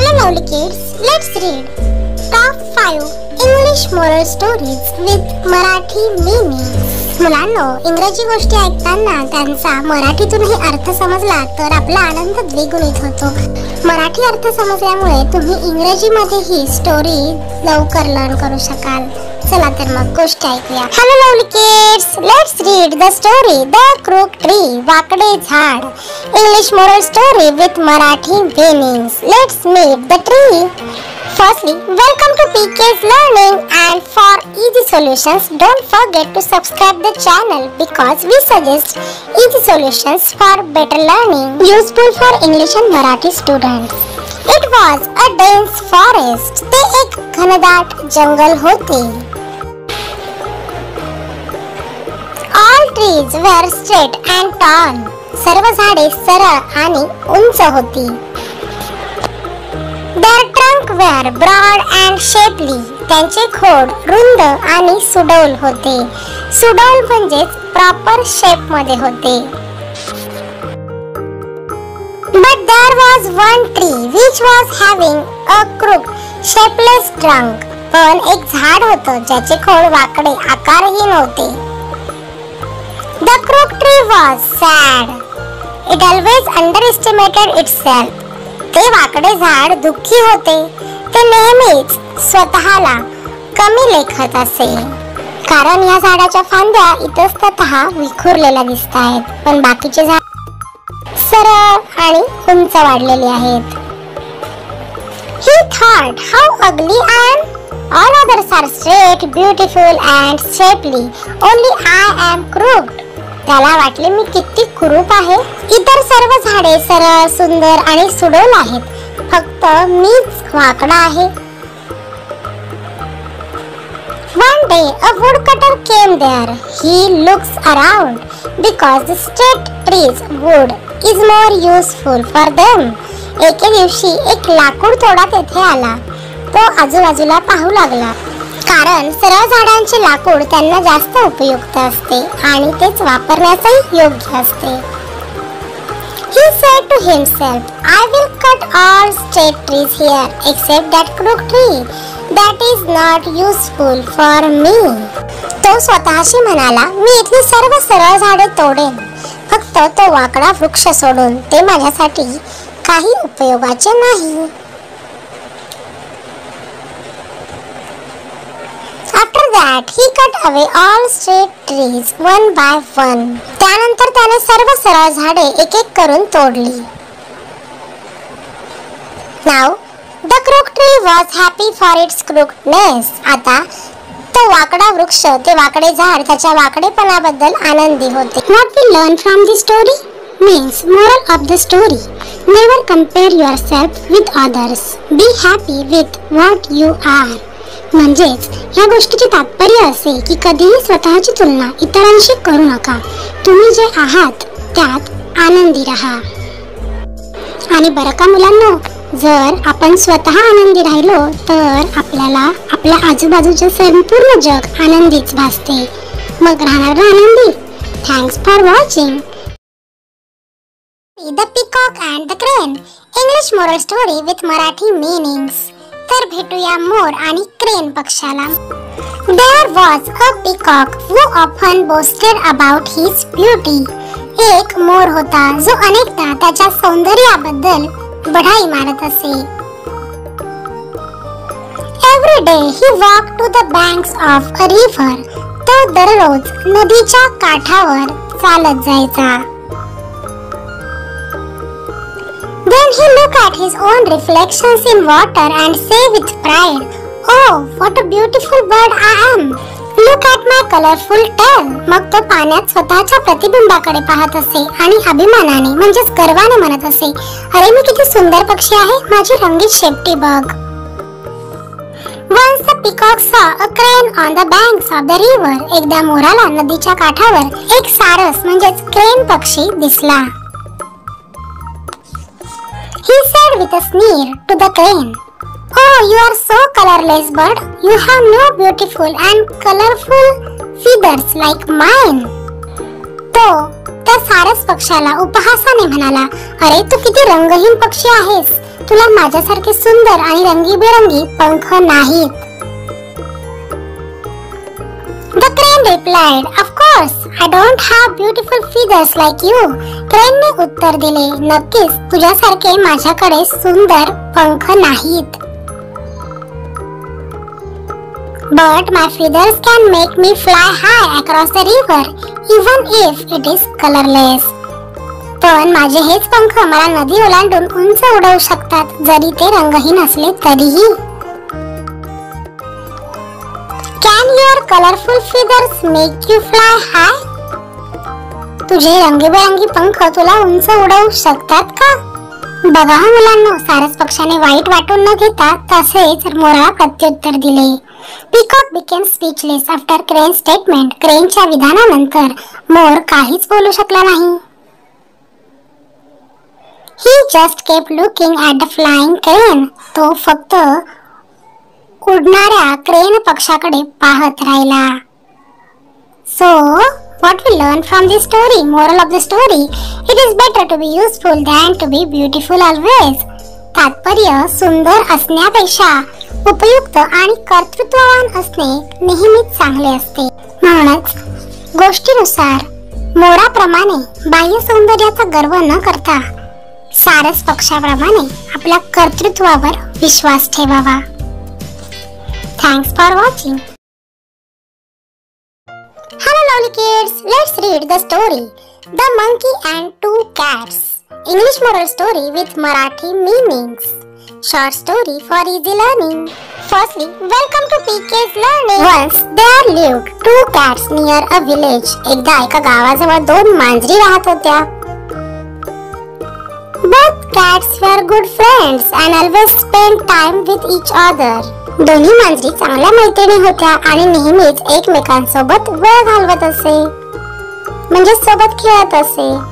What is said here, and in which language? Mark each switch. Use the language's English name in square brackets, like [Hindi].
[English] lovely kids, let's read Top 5 English moral stories with Marathi meanings. [Marathi] मुलांनो, इंग्रजी गोष्टी ऐकताना त्यांचा मराठीतूनही अर्थ समजला तर आपला आनंद द्विगुणित होतो. मराठी अर्थ समजल्यामुळे तुम्ही इंग्रजीमध्येही स्टोरी लवकर लर्न करू शकाल. चला तर मग गोष्ट ऐकूया. [English] hello lovely kids, let's read the story the crook tree, [Marathi] वाकडे झाड. [English] English moral story with Marathi meanings. Let's meet the tree. Firstly, welcome to PK's Learning, and for easy solutions, don't forget to subscribe the channel because we suggest easy solutions for better learning, useful for English and Marathi students. It was a dense forest. [Marathi] ते एक घनदाट जंगल होते. [English] All trees were straight and tall. [Marathi] सर्व झाडे सरळ आणि उंच होती. [English] Their trunk were broad and shapely. [Marathi] त्यांचे खोड रुंद आणि सुडौल होते. सुडौल म्हणजे प्रॉपर शेप मध्ये होते. [English] But there was one tree which was having a crooked, shapeless trunk. [Marathi] पण एक झाड होतं ज्याचे खोड वाकडे आकारहीन होते. [English] The crooked tree was sad. It always underestimated itself. [Marathi] ते वाकडे झाड दुःखी होते. ते नेहमीच स्वतःला कमी लेखत असे. कारण या झाडाच्या फांद्या इतस्ततः विखुरलेल्या दिसत आहेत, पण बाकीचे झाड सरळ आणि उंच वाढलेले आहेत. [English] He thought, how ugly I am. All others are straight, beautiful and shapely. Only I am crooked. [Marathi] त्याला वाटले मी किती कुरूप आहे. इतर सर्व झाडे सरळ, सुंदर आणि सुडौल आहेत, फक्त मीच वाकडा आहे. [English] One day a woodcutter came there. He looks around because the straight trees wood is more useful for them. [Marathi] एके दिवशी एक लाकूड तोडा तेथे आला. तो आजूबाजूला पाहू लागला, कारण सरळ झाडांचे लाकूड त्यांना जास्त उपयुक्त असते आणि तेच वापरण्यासही योग्य असते. [English] He said to himself, I will cut all straight trees here except that crooked tree. That is not useful for me. [Marathi] तो स्वतःशी म्हणाला, मी इथली सर्व सरळ झाडे तोडेन, फक्त तो वाकडा वृक्ष सोडून. ते माझ्यासाठी काही उपयोगाचे नाही. [English] After that, he cut away all straight trees one by one. [Marathi] त्यानंतर त्याने सर्व सरळ झाडे एक एक करून तोडली. [English] Now, the crooked tree was happy for its crookedness. [Marathi] आता तो वाकडा वृक्ष, ते वाकडे झाड त्याच्या वाकडेपणाबद्दल आनंदी होते. [English] What we learn from the story means moral of the story. Never compare yourself with others. Be happy with what you are. [Marathi] म्हणजेच या गोष्टीचे तात्पर्य असे की कधीही स्वतःची तुलना इतरांशी करू नका. तुम्ही जे आहात त्यात आनंदी राहा. आणि बरं का मुलांनो, जर आपण स्वतः आनंदी राहिलो तर आपल्याला आपल्या आजूबाजूचे संपूर्ण जग आनंदीच भासते. मग राहणार आनंदी. [English] Thanks for watching. The peacock and the crane, English moral story with Marathi meanings. [Marathi] तर भेटूया मोर आणि क्रेन पक्षाला. [English] There was a peacock who often boasted about his beauty. [Marathi] एक मोर होता जो अनेकदा त्याच्या सौंदर्याबद्दल बढाई मारत असे. [English] Every day he walked to the banks of a river. [Marathi] तो दररोज नदीच्या काठावर चालत जायचा. [English] Then he looked at his own reflections in water and said with pride, "Oh, what a beautiful bird I am! Look at my colorful tail." [Marathi] मग तो पाण्यात स्वतःच्या प्रतिबिंबाकडे पाहत असे आणि अभिमानाने म्हणजेच गर्वाने म्हणत असे, अरे मी किती सुंदर पक्षी आहे, माझी रंगीत शेपटी बघ. [English] Once the peacock saw a crane on the banks of the river. [Marathi] एकदा मोराला नदीच्या काठावर एक सारस म्हणजेच क्रेन पक्षी दिसला. [English] He said with a sneer to the crane, "Oh, you are so colorless bird. You have no beautiful and colorful feathers like mine." [Marathi] तो त्या सारस पक्षाला उपहासाने म्हणाला, अरे तू किती रंगहीन पक्षी आहेस, तुला माझ्यासारखे सुंदर आणि रंगीबेरंगी पंख नाहीत. [English] The crane replied, "Of course, I don't have beautiful feathers like you." [Marathi] क्रेनने उत्तर दिले, नक्कीच तुझ्यासारखे माझ्याकडे सुंदर पंख नाहीत. [English] But my feathers can make me fly high across the river, even if it is colorless. [Marathi] पण माझे हेच पंख मला नदी ओलांडून उंच उडवू शकतात, जरी ते रंगहीन असले तरीही. [English] Can your colorful feathers make you fly high? [Marathi] तुझे रंगीबेरंगी पंख तुला उंच उडवू शकतात का? बघा मुलांनो, सारस पक्षाने वाईट वाटून न घेता तसेच मोराला प्रत्युत्तर दिले. [English] Peacock became speechless after Crane's statement. [Marathi] क्रेनच्या विधानानंतर मोर काहीच बोलू शकला नाही. [English] He just kept looking at the flying crane. [Marathi] तो फक्त उडणाऱ्या क्रेन पक्षाकडे पाहत राहिला. [English] So, what we learn from this story? Moral of the story: it is better to be useful than to be beautiful always. [Marathi] तात्पर्य: सुंदर असण्यापेक्षा उपयुक्त आणि कर्तृत्ववान असणे नेहमीच चांगले असते. म्हणूनच गोष्टीनुसार मोराप्रमाणे बाह्य सौंदर्याचा गर्व न करता सारस पक्षाप्रमाणे आपल्या कर्तृत्वावर विश्वास ठेवावा. [English] Thanks for watching. Hello lovely kids, let's read the story The Monkey and Two Cats. English moral story with Marathi meanings. Short story for easy learning. Firstly, welcome to PK's Learning. Once there lived two cats near a village. [Marathi] एकदा एका गावाजवळ दोन मांजरी राहत होत्या. [English] Both cats were good friends and always spent time with each other. [Marathi] दोन्ही मांजरी चांगल्या मैत्रिणी होत्या आणि नेहमीच एकमेकांसोबत वेळ घालवत असे, म्हणजे सोबत खेळत असे.